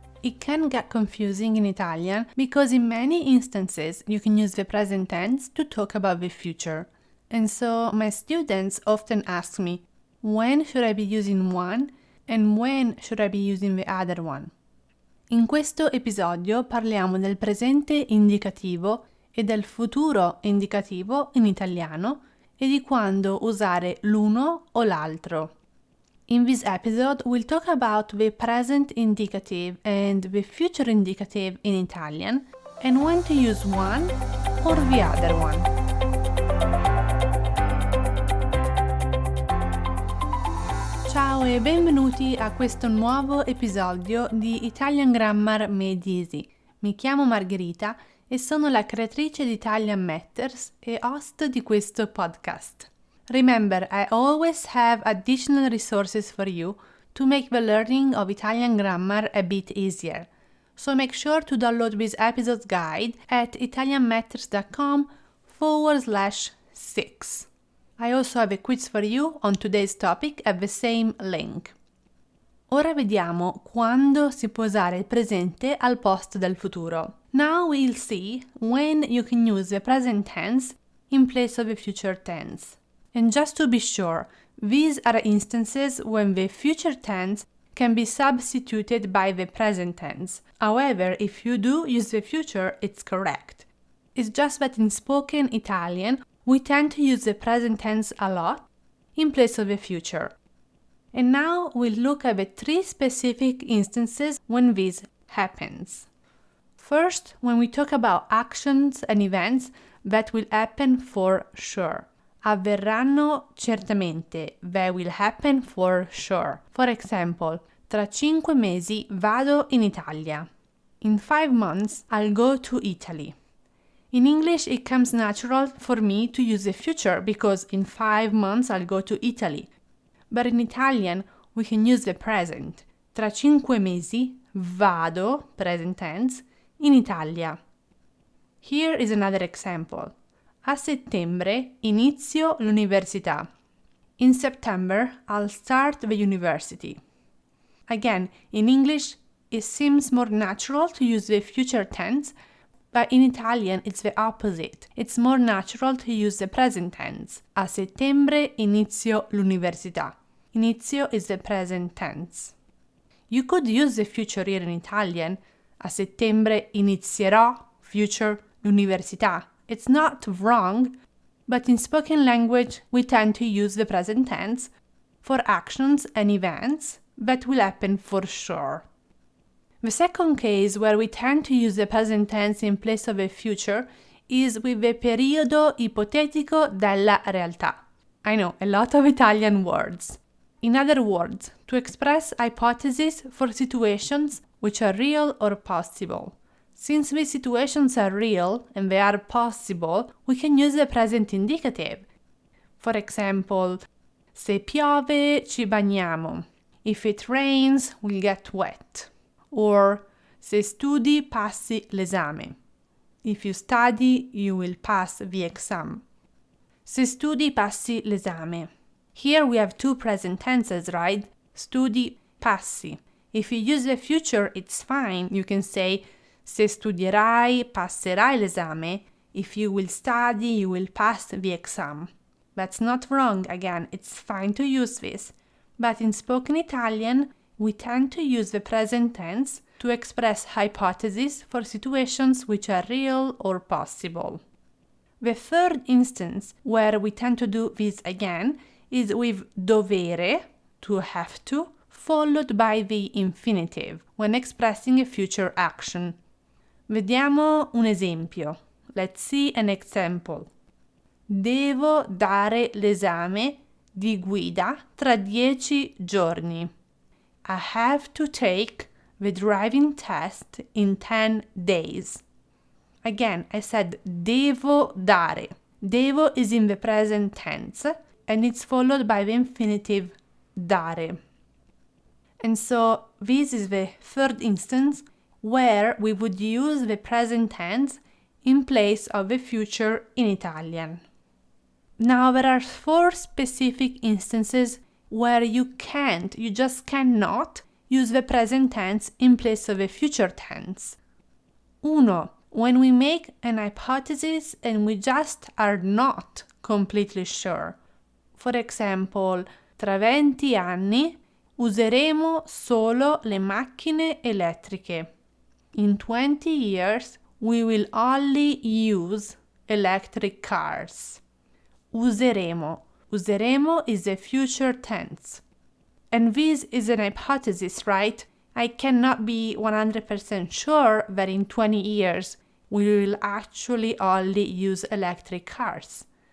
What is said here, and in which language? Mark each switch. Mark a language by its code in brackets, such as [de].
[en] It can get confusing in Italian because in many instances you can use the present tense to talk about the future. And so my students often ask me, when should I be using one and when should I be using the other one? [it] In questo episodio parliamo del presente indicativo e del futuro indicativo in italiano e di quando usare l'uno o l'altro. [en] In this episode, we'll talk about the present indicative and the future indicative in Italian and when to use one or the other one. [it] Ciao e benvenuti a questo nuovo episodio di Italian Grammar Made Easy. Mi chiamo Margherita e sono la creatrice di Italian Matters e host di questo podcast. [en] Remember, I always have additional resources for you to make the learning of Italian grammar a bit easier. So make sure to download this episode's guide at italianmatters.com/6. I also have a quiz for you on today's topic at the same link. [it] Ora vediamo quando si può usare il presente al posto del futuro. [en] Now we'll see when you can use the present tense in place of the future tense. And just to be sure, these are instances when the future tense can be substituted by the present tense. However, if you do use the future, it's correct. It's just that in spoken Italian, we tend to use the present tense a lot in place of the future. And now we'll look at the three specific instances when this happens. First, when we talk about actions and events that will happen for sure. [it] Avverranno certamente. [en] They will happen for sure. For example, [it] tra 5 mesi vado in Italia. [en] In 5 months, I'll go to Italy. In English, it comes natural for me to use the future because in 5 months I'll go to Italy. But in Italian, we can use the present. [it] Tra 5 mesi vado, [en] present tense, [it] in Italia. [en] Here is another example. [it] A settembre inizio l'università. [en] In September, I'll start the university. Again, in English, it seems more natural to use the future tense, but in Italian, it's the opposite. It's more natural to use the present tense. [it] A settembre inizio l'università. [en] Inizio is the present tense. You could use the future here in Italian. [it] A settembre inizierò, future, l'università. [en] It's not wrong, but in spoken language, we tend to use the present tense for actions and events that will happen for sure. The second case where we tend to use the present tense in place of the future is with the [it] periodo ipotetico della realtà. [en] I know, a lot of Italian words. In other words, to express hypotheses for situations which are real or possible. Since these situations are real and they are possible, we can use the present indicative. For example, [it] se piove ci bagniamo. [en] If it rains, we'll get wet. Or [it] se studi passi l'esame. [en] If you study, you will pass the exam. [it] Se studi passi l'esame. [en] Here we have two present tenses, right? Studi, passi. If you use the future, it's fine. You can say [it] se studierai, passerai l'esame. [en] If you will study, you will pass the exam. That's not wrong, again, it's fine to use this. But in spoken Italian, we tend to use the present tense to express hypotheses for situations which are real or possible. The third instance where we tend to do this again is with dovere, to have to, followed by the infinitive when expressing a future action. [it] Vediamo un esempio. [en] Let's see an example. [it] Devo dare l'esame di guida tra 10 giorni. [en] I have to take the driving test in 10 days. Again, I said [it] devo dare. [en] Devo is in the present tense and it's followed by the infinitive dare. And so this is the third instance where we would use the present tense in place of the future in Italian. Now there are 4 specific instances where you just cannot use the present tense in place of a future tense. 1. When we make an hypothesis and we just are not completely sure. For example, [it] tra 20 anni useremo solo le macchine elettriche. [en] In 20 years, we will only use electric cars. Useremo. Useremo is a future tense. And this is an hypothesis, right? I cannot be 100% sure that in 20 years we will actually only use electric cars.